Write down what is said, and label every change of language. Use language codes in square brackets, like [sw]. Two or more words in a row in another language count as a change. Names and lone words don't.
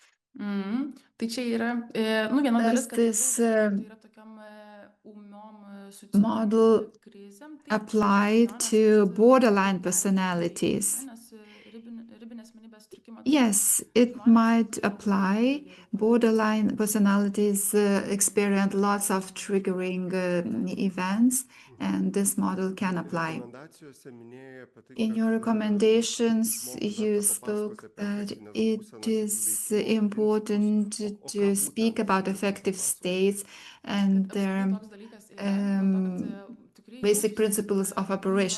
[lt] Tai čia yra, viena dalis, kad this tai yra tokiom ūmiom suicidinėm model krizėm. [en] applied to borderline personalities. [lt] Nes ribinės asmenybės sutrikimo. [en] Yes, it might apply. Borderline personalities experience lots of triggering events, and this model can apply. In your recommendations, you spoke that it is important to speak about affective states and their basic principles of operation.